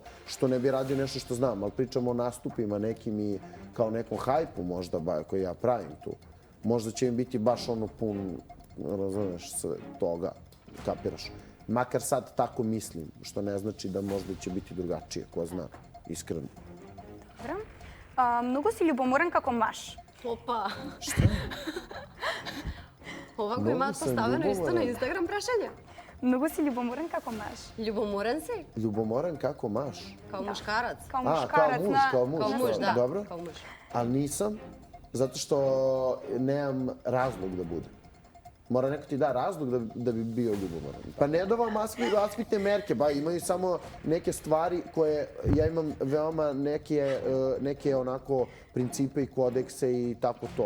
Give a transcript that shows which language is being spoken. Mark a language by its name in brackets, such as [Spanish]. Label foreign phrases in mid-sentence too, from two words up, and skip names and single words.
[Serbian] Što ne bi radio nešto što znam, ali pričamo o nastupima nekim i kao nekom hajpu možda koji ja pravim tu. Možda će mi biti baš pun, razumeš, sve toga, kapiraš. Makar sad tako mislim, što ne znači da možda će biti drugačije, ko zna, iskreno. [Macedonian] Добро. Многу си љубоморен како маж. Опа. [Serbian] Šta? [Macedonian] Ова го Многу имаат сум поставено исто на љубоморен. Инстаграм прашање. Многу си љубоморен како маж. Љубоморен си? [Serbian] Ljubomoran kako maš? Као мушкарац? Као Kao мушкарац muž, на... kao muž. Као муж, да. Dobro. Као муж. Ali nisam, zato što nemam razlog da budem. Mora neko ti da razlog da bi bio ljubomoran. Pa ne da vam aspitne merke, imaju samo neke stvari koje, ja imam veoma neke onako principe i kodekse i tako to.